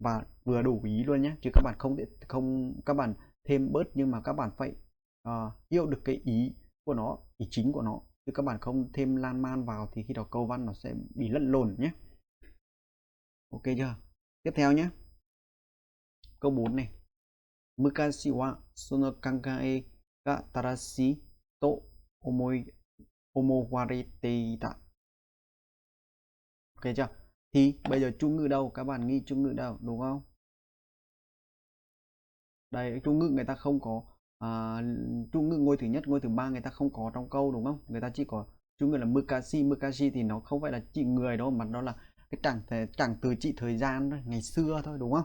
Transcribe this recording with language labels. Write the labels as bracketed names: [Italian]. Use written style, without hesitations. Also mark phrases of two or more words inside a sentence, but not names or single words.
[Vietnamese] và vừa đủ ý luôn nhé, chứ các bạn không các bạn thêm bớt nhưng mà các bạn phải hiểu được cái ý của nó, ý chính của nó, chứ các bạn không thêm lan man vào thì khi đó câu văn nó sẽ bị lẫn lộn nhé. Ok chưa? Tiếp theo nhé, câu 4 này. [Japanese] 昔はその考えがたらしいと思われていた. [Vietnamese] Ok chưa? Thì bây giờ chủ ngữ đâu? Các bạn nghĩ chủ ngữ đâu, đúng không? Đây, chủ ngữ người ta không có chủ ngữ ngôi thứ nhất, ngôi thứ ba người ta không có trong câu, đúng không? Người ta chỉ có chủ ngữ là mukashi. Mukashi thì nó không phải là chỉ người đâu, mà nó là cái chẳng từ chỉ thời gian thôi, ngày xưa thôi, đúng không?